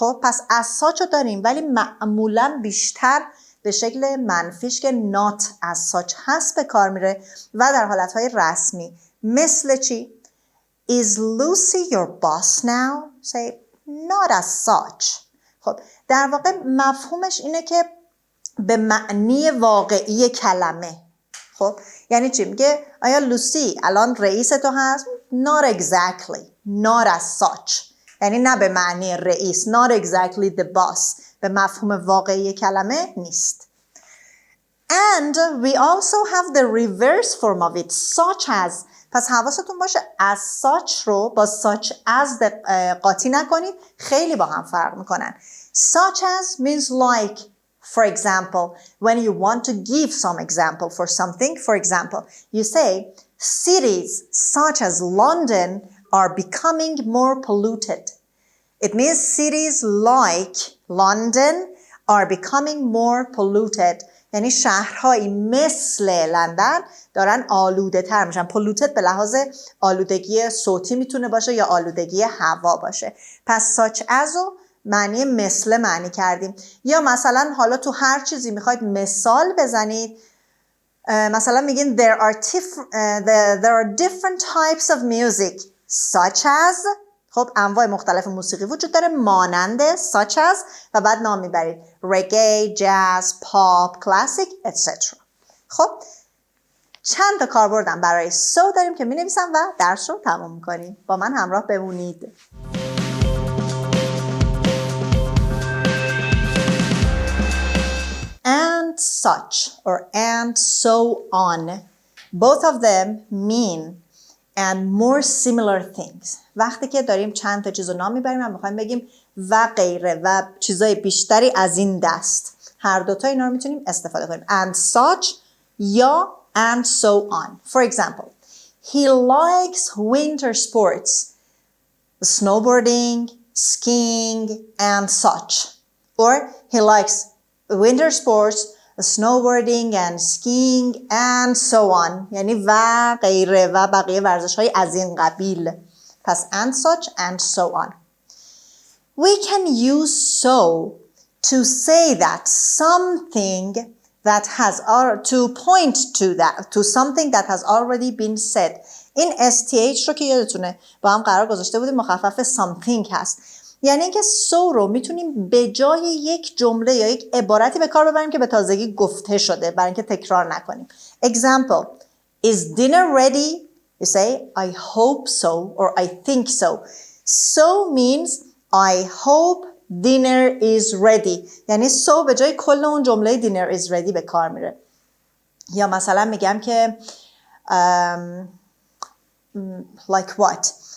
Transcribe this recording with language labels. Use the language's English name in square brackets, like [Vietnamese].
[Persian] خب پس as such رو داریم ولی معمولا بیشتر به شکل منفیش که not as such هست به کار میره و در حالتهای رسمی. مثل چی؟ [English] Is Lucy your boss now? Say not as such. [Persian] خب در واقع مفهومش اینه که به معنی واقعی کلمه. خب یعنی چی؟ میگه آیا لوسی الان رئیس تو هست؟ [English] Not exactly. Not as such. [Persian] یعنی نه به معنی رئیس. [English] Not exactly the boss. [Persian] به مفهوم واقعی کلمه نیست. [English] And we also have the reverse form of it, such as. [Persian] پس حواستون باشه as such رو با such as قاطی نکنید، خیلی با هم فرق میکنن. [English] Such as means like. For example, when you want to give some example for something, for example, you say, cities such as London are becoming more polluted. It means cities like London are becoming more polluted. [Persian] یعنی شهرهایی مثل لندن دارن آلوده تر میشن. polluted به لحاظ آلودگی صوتی میتونه باشه یا آلودگی هوا باشه. پس such as رو معنی مثل معنی کردیم. یا مثلا حالا تو هر چیزی میخواید مثال بزنید، مثلا میگین [English] there are different types of music such as. [Persian] خب انواع مختلف موسیقی وجود داره مانند such as و بعد نام میبرید reggae, jazz, pop, classic, etc. خب چند تا کاربردم برای so داریم که مینویسم و درس رو تمام میکنیم. با من همراه بمونید. [English] And such or and so on. Both of them mean and more similar things. [Persian] وقتی که داریم چند تا چیز رو نام میبریم و میخوایم بگیم و غیره و چیزای بیشتری از این دست، هر دوتا اینا رو میتونیم استفاده کنیم. [English] And such یا and so on. For example, he likes winter sports, snowboarding, skiing, and such. Or he likes winter sports, snowboarding and skiing and so on. [Persian] یعنی و غیره و بقیه ورزش‌های از این قبیل. [English] پس and such and so on. We can use so to say that something that has to point to something that has already been said. [Persian] این STH رو که یادتونه با هم قرار گذاشته بودیم مخفف something هست. یعنی اینکه so رو میتونیم به جای یک جمله یا یک عبارتی به کار ببریم که به تازگی گفته شده برای اینکه تکرار نکنیم. [English] Example, is dinner ready? You say, I hope so or I think so. So means I hope dinner is ready. [Persian] یعنی so به جای کل اون جمله dinner is ready به کار میره. یا مثلا میگم که like what?